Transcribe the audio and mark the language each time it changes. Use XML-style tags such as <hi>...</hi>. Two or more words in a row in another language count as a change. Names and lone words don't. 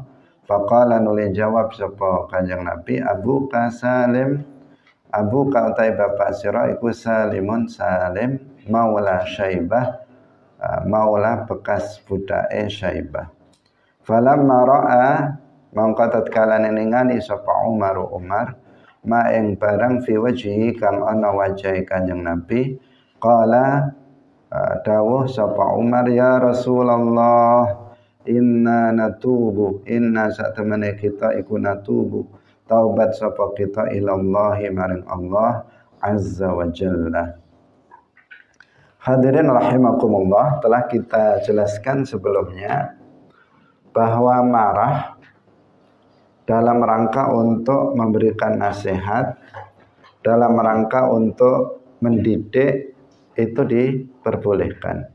<jv>Faqala nuli jawab sapa Kanjeng Nabi, abuka Salim, abuka utawi bapak sira iku Salimun Salim maula Syaibah, maula bekas budake Syaibah.</jv> <ar>Falamma ra'a</ar> <jv>mongko tatkala ningali sapa Umar ma ing barang</jv> <ar>fi wajhi</ar> <jv>kang ana wajahe Kanjeng Nabi, qala dawuh sapa Umar,</jv> <ar>ya Rasulullah, inna natubu,</ar> <jv>inna satemene kita iku natubu, taubat sapa kita ilallahi maring Allah</jv> <ar>azza wa jalla.</ar> <id>Hadirin rahimakumullah, telah kita jelaskan sebelumnya bahwa marah dalam rangka untuk memberikan nasihat, dalam rangka untuk mendidik itu diperbolehkan.</id>